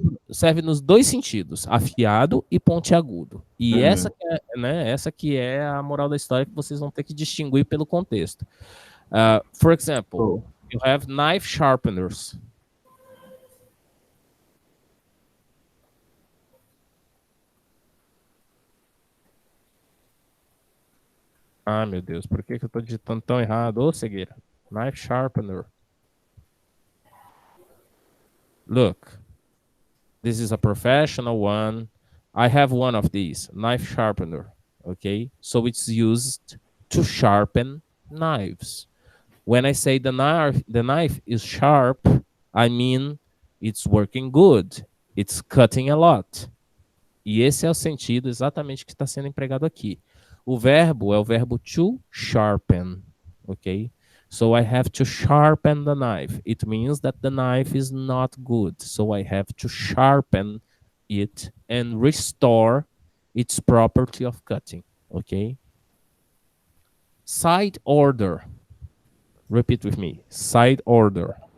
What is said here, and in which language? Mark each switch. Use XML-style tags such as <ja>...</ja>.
<pt>Serve nos dois sentidos, afiado e pontiagudo. E essa que é a moral da história que vocês vão ter que distinguir pelo contexto.</pt> <en>For example, you have knife sharpeners.</en> <pt>Meu Deus, por que eu tô digitando tão errado? Ô, cegueira.</pt> <en>Knife sharpener. Look. This is a professional one. I have one of these. Knife sharpener. Okay? So it's used to sharpen knives. When I say the knife is sharp, I mean it's working good. It's cutting a lot.</en> <pt>E esse é o sentido exatamente que está sendo empregado aqui. O verbo é o verbo to sharpen, ok?</pt> <en>So I have to sharpen the knife. It means that the knife is not good. So I have to sharpen it and restore its property of cutting, ok? Side order. Repeat with me. Side order.</en>